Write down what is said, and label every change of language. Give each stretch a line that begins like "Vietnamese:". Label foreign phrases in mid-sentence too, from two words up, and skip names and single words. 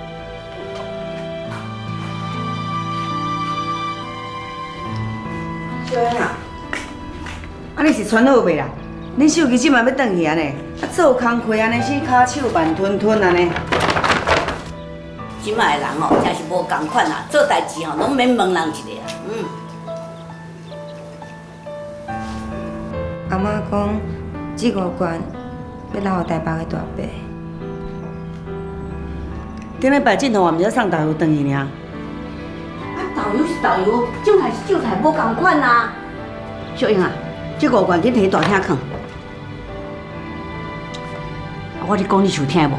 Min Nan Chinese: 小英啊，啊你是穿好袂啦？恁秀基即嘛要转去安尼，啊做工课安尼，死骹手慢吞吞安尼。即摆的人哦，真是无共款啦，做代志吼，拢免问人一个啊。阿妈讲，这5罐要留互台北的大伯。顶礼拜镜头也毋是送豆腐转去尔。啊，豆导游是导游，种菜是种菜，无共款啊。小英啊，这5罐紧摕大厅放。我咧讲你想听无？